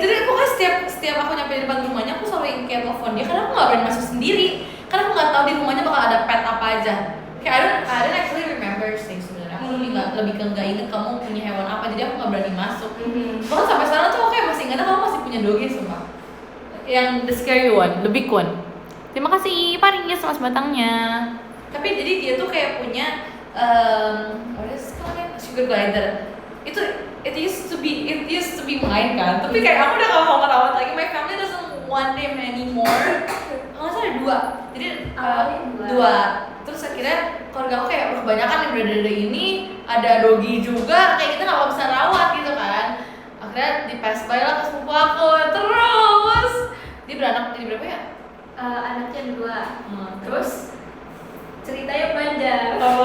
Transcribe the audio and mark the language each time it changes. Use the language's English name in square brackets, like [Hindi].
[Indonesian] Jadi aku kan setiap aku nyampe di depan rumahnya aku selalu kayak telepon dia karena aku nggak berani masuk sendiri karena aku nggak tahu di rumahnya bakal ada pet apa aja. Kayak [English] I don't actually remember [Indonesian] sih sebenarnya. Aku lebih ke nggak inget kamu punya hewan apa, jadi aku nggak berani masuk. Bahkan sampai sekarang tuh aku kayak masih ingat kamu masih punya dogi semua. [English] Yang the scary one, the big one. [Indonesian] Terima kasih Pak Ringis mas batangnya. Tapi jadi dia tuh kayak punya [English] what is it called? [Indonesian] Sugar glider. [English] It used to be mine [Indonesian] kan. Tapi kayak aku udah gak mau ngerawat lagi. [English] My family doesn't want them anymore. [Indonesian] Kalau saya ada 2. Jadi dua. Terus akhirnya keluarga aku kayak kebanyakan yang berada ini ada dogi juga. Kayak kita gak bisa rawat gitu kan. Akhirnya di pass by lah ke sepupu aku. Terus dia beranak jadi berapa ya? Anaknya 2. Terus ceritanya panjang.